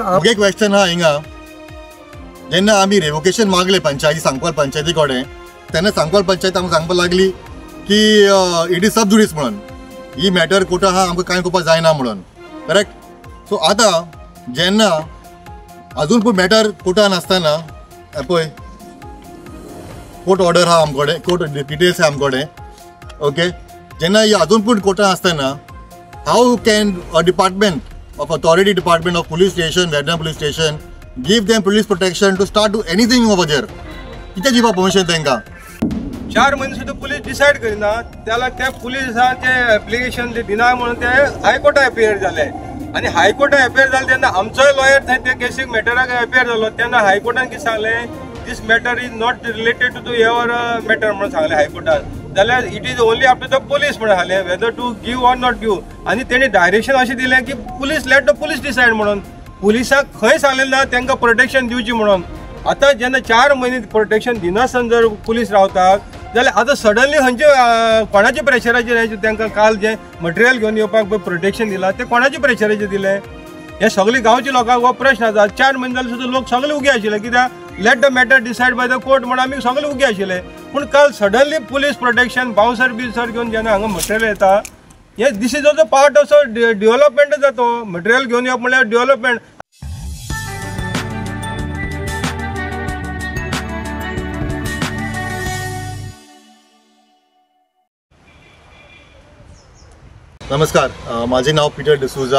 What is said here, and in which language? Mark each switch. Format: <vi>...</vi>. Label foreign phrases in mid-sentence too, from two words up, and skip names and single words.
<kok>एक क्वेश्चन हा हिंगा जेन्ना आमी रेवोकेशन मागले पंचायती सांगपाक पंचायती कडेन तेन्ना सांगपाक पंचायत आमकां सांगपाक लागली की</kok> <en>it is sub judice</en> <kok>म्हणून ही मॅटर कोर्टा हा आमकां कांय करपाक जायना म्हणून करेक्ट. सो आतां जेन्ना अजून पूण मॅटर कोर्टान आसतना पळय</kok> <en>court order</en> <kok>हा आमचे कडेन</kok> <en>court details</en> <kok>आहा आमचे कडेन ओके. जेन्ना ही अजून पूण कोर्टान आसतना</kok> <en>How can a department</en> <kok>of authority department of police station, Vietnam police station, give them police protection to start do anything over there? किती दिवपा परमिशन तांकां 4 महिने सुद्धा पुलीस डिसाइड करिना</kok> <mr>त्याला त्या पुलिसाचे एप्लिकेशन जे दिना म्हणून ते हायकोर्टात अपियर झाले</mr> <kok>आणि हायकोर्टात अपियर झाले तेन्ना आमचो लॉयर थंय त्या केसीक मॅटराक अपियर झालो तेन्ना हायकोर्टान कितें सांगलें</kok> <en>this matter is not related to your matter</en> <kok>म्हणून सांगलें हायकोर्टान. जाल्यार</kok> <en>it is only up to the police</en> <kok>म्हणून सांगलें</kok> <en>whether to give or not give.</en> <kok>आनी तेणी डायरेक्शन अशें दिलें की पुलीस</kok> <en>let the police decide</en> <kok>म्हणून. पुलिसाक खंय सांगलें ना तांकां प्रोटेक्शन दिवची म्हणून. आतां जेन्ना 4 महिने प्रोटेक्शन दिनासतना जर पुलीस रावतात जाल्यार आतां सडनली खंयचे कोणाच्या प्रेशराचेर तांकां काल जें मटेरियल घेवन येवपाक प्रोटेक्शन दिलां तें कोणाच्या प्रेशराचेर दिलें हे सगळे गांवच्या लोकांक हो प्रश्न आसा. 4 महिने जाले सुद्दां लोक सगळे उगे आशिल्ले कित्याक</kok> <en>let the matter decided by the court</en> <kok>म्हणून आमी सगळे उगे आशिल्ले. पूण काल सडनली</kok> <en>police protection</en> <kok>बाउन्सर बिन्सर घेवन जेन्ना हांगा मटेरियल येता हे</kok> <en>this is also part of development</en> <kok>जातो. मटेरियल घेवन येवप म्हणल्यार डेव्हलपमेंट.</kok> <mr>नमस्कार माझे नाव पीटर डिसूजा.</mr>